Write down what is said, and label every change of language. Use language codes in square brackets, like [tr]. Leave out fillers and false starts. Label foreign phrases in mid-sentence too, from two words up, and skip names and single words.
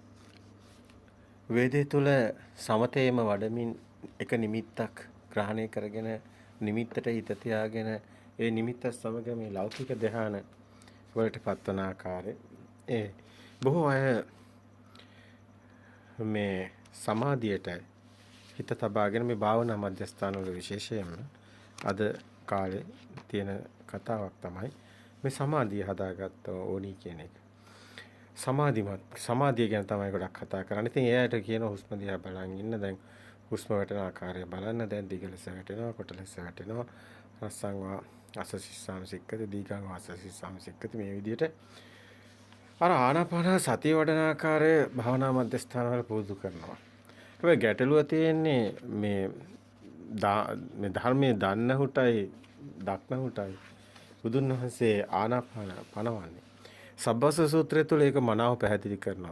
[si] වේදේ තුල සමතේම වඩමින් එක නිමිත්තක් ග්‍රහණය කරගෙන නිමිත්තට හිත තියාගෙන ඒ නිමිත්ත සමග මේ ලෞකික ධ්‍යාන වලට පත්වන ආකාරය ඒ බොහෝ අය මේ සමාධියට හිත තබාගෙන මේ භාවනා මධ්‍යස්ථාන වල විශේෂයෙන්ම අද කාලේ තියෙන කතාවක් තමයි මේ සමාධිය හදාගත්ත ඕනි කියන එක. සමාධිය ගැන තමයි ගොඩක් කතා කරන්නේ. ඉතින් එයාට කියන හුස්ම දිහා බලන් ඉන්න. දැන් හුස්ම වැටෙන ආකාරය බලන්න. දැන් දිග ලෙස වැටෙනවා, කොට ලෙස වැටෙනවා. [pi] රස්සං වා අසසිස්සාම සික්කති, දීගං වා අසසිස්සාම සික්කති. [si] මේ විදිහට අර ආනාපාන සතිය වඩන ආකාරය භාවනා මධ්‍යස්ථානවල පුරුදු කරනවා. හැබැයි ගැටලුව තියෙන්නේ මේ ධර්මයේ දන්නහුටයි දක්නහුටයි බුදුන් වහන්සේ ආනාපාන පනවන්නේ. සබ්බස්ස සූත්‍රය තුළ ඒක මනාව පැහැදිලි කරනවා.